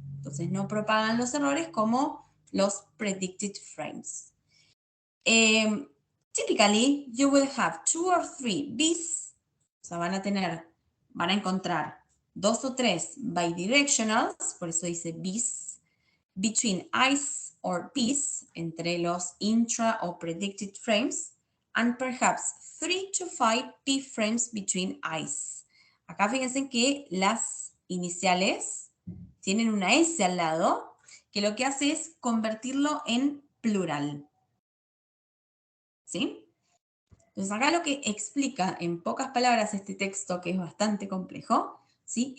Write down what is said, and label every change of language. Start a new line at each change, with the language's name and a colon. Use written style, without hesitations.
Spanish: Entonces no propagan los errores como los predicted frames.
English: Typically, you will have 2 or 3 Bs,
Spanish: o sea, van a encontrar 2 o 3 bidirectionals, por eso dice Bs,
English: between Is or Ps,
Spanish: entre los intra o predicted frames,
English: and perhaps 3 to 5 P frames between Is.
Spanish: Acá fíjense que las iniciales tienen una S al lado, que lo que hace es convertirlo en plural. ¿Sí? Entonces acá lo que explica en pocas palabras este texto, que es bastante complejo, ¿sí?